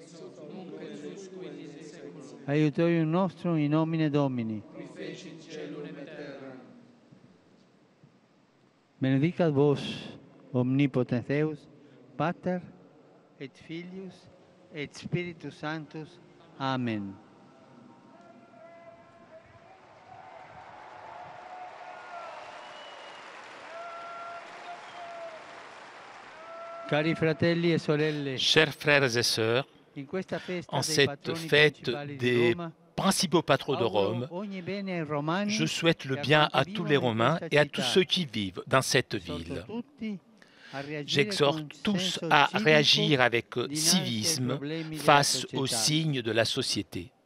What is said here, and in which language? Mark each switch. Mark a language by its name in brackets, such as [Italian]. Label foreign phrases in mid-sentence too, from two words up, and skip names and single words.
[Latin] Aiutorium nostrum in nomine Domini. Qui fecit caelum et terram. Benedicat vos, omnipotens Deus, Pater et Filius et Spiritus Sanctus. Amen. [Italian] Cari fratelli e sorelle, [French] Chers frères et sœurs, [Italian] in questa festa [French] en [Italian] dei [French] cette [Italian] patroni [French] fête [Italian] principali di [French] des [Italian] Roma, [French] principaux patrons de Rome, je souhaite le bien à tous les Romains et à tous ceux qui vivent dans cette ville. J'exhorte tous à réagir avec civisme face aux signes de la société.